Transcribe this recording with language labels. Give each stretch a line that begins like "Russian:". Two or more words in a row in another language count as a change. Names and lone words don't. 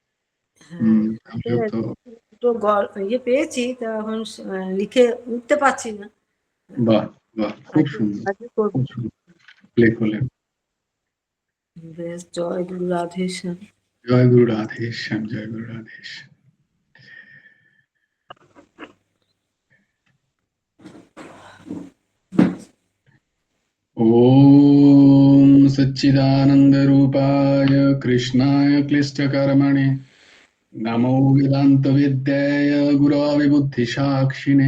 Bangla: তো ইয়ে পেয়েছি, তা এখন লিখে উঠতে পারছি না। বাহ বাহ, খুব সুন্দর, খুব সুন্দর, লেখো লেখো। বেশ, জয় গুরু রাধেশ্যাম। জয় গুরু রাধেশ্যাম, জয় গুরু রাধেশ্যাম।
Sanskrit: ओम सच्चिदानंद रूपाय कृष्णाय क्लिष्टकर्मणे नमो वेदांत विद्याय गुरवे बुद्धिसाक्षिणे